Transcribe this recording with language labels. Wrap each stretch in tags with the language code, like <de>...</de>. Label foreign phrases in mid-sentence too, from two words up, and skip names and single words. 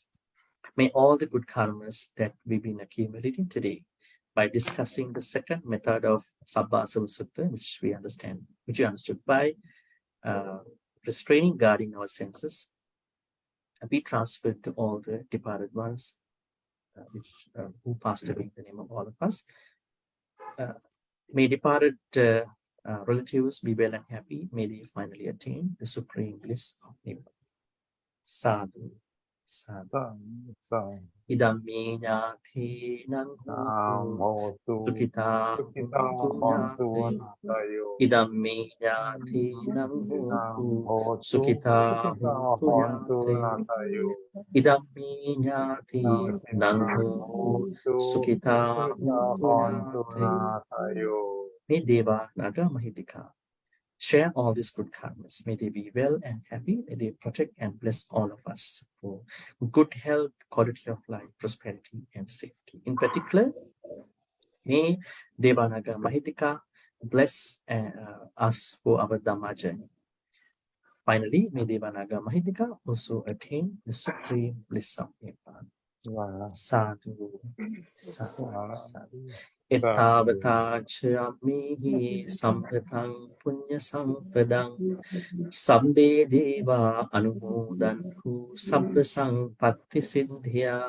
<en>May all the good karmas that we've been accumulating today by discussing the second method of Sabbāsava Sutta, which we understood by restraining, guarding our senses, be transferred to all the departed ones who passed away in the name of all of us. May departed relatives be well and happy. May they finally attain the supreme bliss of Nibbana.</en> <pi>Sadhu, sadhu. Idam me ñāti nang hotu sukita hontu ñāte. Idam me ñāti nang hotu sukita hontu ñāte. Idam me ñāti nang hotu sukita hontu ñāte.</pi> <en>May</en> <pi>Deva Naga Mahitika</pi> <en>share all these good karmas. May they be well and happy. May they protect and bless all of us for good health, quality of life, prosperity, and safety. In particular, may</en> <pi>Deva Naga Mahitika</pi> <en>bless us for our Dhamma journey. Finally, may</en> <pi>Deva Naga Mahitika</pi> <en>also attain the supreme bliss of Nibbana. Sadhu, sadhu, sadhu.</en> <pi>Ettavata chamihi sampatang punya sampadang sabbe deva anumodantu sabba sampatti siddhya.</pi>